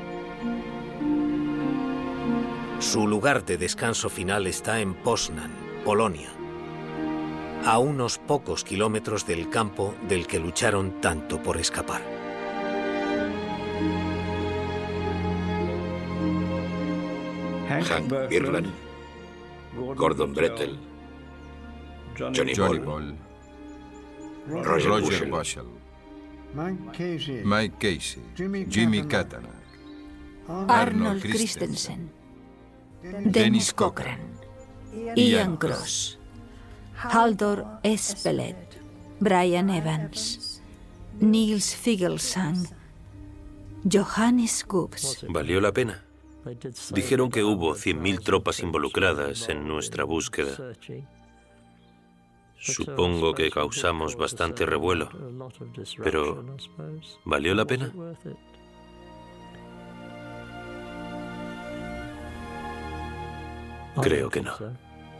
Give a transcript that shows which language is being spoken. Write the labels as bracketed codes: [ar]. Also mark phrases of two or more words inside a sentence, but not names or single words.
[es] Su lugar de descanso final está en Poznań, Polonia, a unos pocos kilómetros del campo del que lucharon tanto por escapar. Hank Birland, Gordon Brettel, Johnny Ball, Roger Bushell, Mike Casey, Jimmy Catana, Arnold Christensen, Dennis Cochran, Ian Cross, Haldor Espelet, Brian Evans, Niels Figelsang, Johannes Gubbs. ¿Valió la pena? Dijeron que hubo 100.000 tropas involucradas en nuestra búsqueda. Supongo que causamos bastante revuelo, pero ¿valió la pena? Creo que no.